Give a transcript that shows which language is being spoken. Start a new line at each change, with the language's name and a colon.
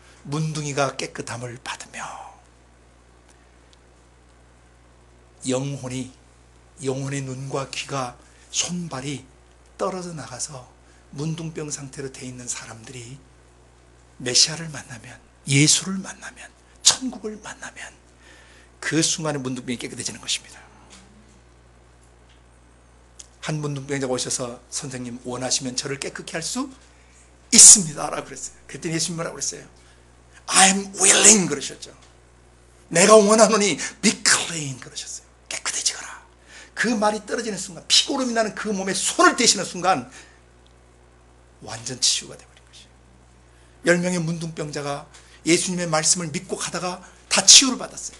Korean: 문둥이가 깨끗함을 받으며 영혼의 눈과 귀가, 손발이 떨어져 나가서 문둥병 상태로 되어 있는 사람들이 메시아를 만나면, 예수를 만나면, 천국을 만나면 그 순간에 문둥병이 깨끗해지는 것입니다. 한 문둥병자가 오셔서, 선생님 원하시면 저를 깨끗게 할 수 있습니다 라고 그랬어요. 그랬더니 예수님 뭐라고 그랬어요?
English: I'm willing
Korean: 그러셨죠. 내가 원하노니
English: be clean
Korean: 그러셨어요. 깨끗해지거라. 그 말이 떨어지는 순간, 피고름이 나는 그 몸에 손을 대시는 순간 완전 치유가 되어버린 것이에요. 10명의 문둥병자가 예수님의 말씀을 믿고 가다가 다 치유를 받았어요.